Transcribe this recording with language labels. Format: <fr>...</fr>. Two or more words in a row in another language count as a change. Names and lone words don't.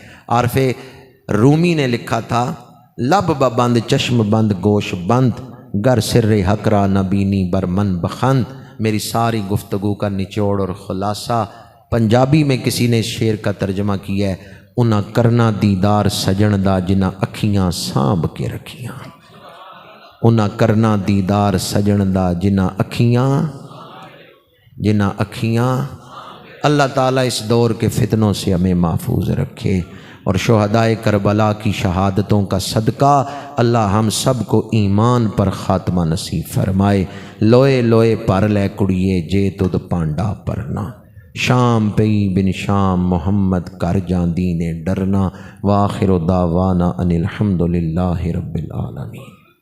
<ur>عارف رومی نے لکھا تھا،</ur> <fa>لب بند چشم بند گوش بند، گر سر حق را نبینی برمن بخند۔</fa> <ur>میری ساری گفتگو کا نچوڑ اور خلاصہ پنجابی میں کسی نے اس شعر کا ترجمہ کیا ہے،</ur> <pa>انہاں کرنا دیدار سجن دا جنہاں اکھیاں سانب کے رکھیاں، انہاں کرنا دیدار سجن دا جنہاں اکھیاں۔</pa> <ur>اللہ تعالیٰ اس دور کے فتنوں سے ہمیں محفوظ رکھے۔ اور شہدائے کربلا کی شہادتوں کا صدقہ اللہ ہم سب کو ایمان پر خاتمہ نصیب فرمائے۔</ur> <pa>لوئے لوئے پر لے کڑیے جے تد پانڈا پرنا، شام پئی بن شام محمد کر جان دین ڈرنا۔</pa> <ar>وآخر دعوانا ان الحمد للہ رب العالمین۔</ar>